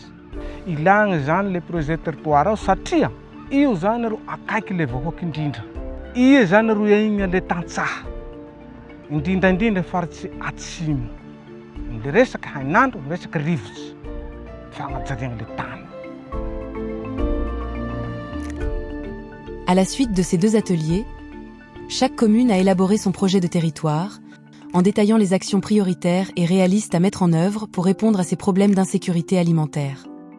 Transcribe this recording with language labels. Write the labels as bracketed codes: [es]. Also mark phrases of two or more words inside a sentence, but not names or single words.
[mg] Ilagna zany [fr] le projet territoire [mg] ao satria io zany ro akaiky le vahoaka indrindra. Ia zany ro igny le tantsaha indrindraindrindra faritsy atsimo. Le resaky hainandro, le resaky rivotsy fagnajariagna le tany. [fr] À la suite de ces deux ateliers, chaque commune a élaboré son projet de territoire, en détaillant les actions prioritaires et réalistes à mettre en œuvre pour répondre à ces problèmes d'insécurité alimentaire.